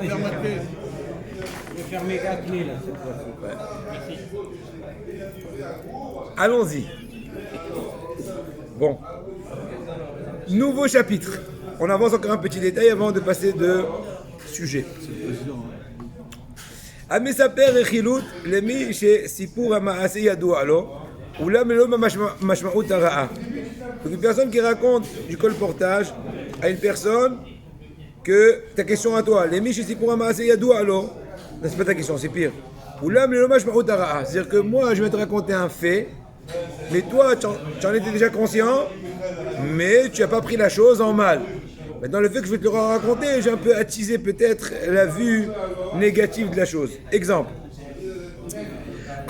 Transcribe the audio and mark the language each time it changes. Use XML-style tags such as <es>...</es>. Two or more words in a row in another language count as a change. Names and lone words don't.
<fr>ferme la clé. je vais fermer la clé là cette fois-ci. Allons-y. Bon. Nouveau chapitre. On avance encore un petit détail avant de passer de sujet.</fr> <he>המספר רכילות למי שסיפור המעשה ידוע לו, אולם לא במשמעות הרעה.</he> <fr>Donc une personne qui raconte du colportage à une personne que ta question à toi,</fr> <he>למי שסיפור המעשה ידוע לו,</he> <fr>c'est pas ta question, c'est pire.</fr> <he>אולם לא במשמעות הרעה,</he> <fr>c'est-à-dire que moi je vais te raconter un fait, mais toi tu en étais déjà conscient, mais tu n'as pas pris la chose en mal. Maintenant, le fait que je vais te le raconter, j'ai un peu attisé peut-être la vue négative de la chose. Exemple.</fr>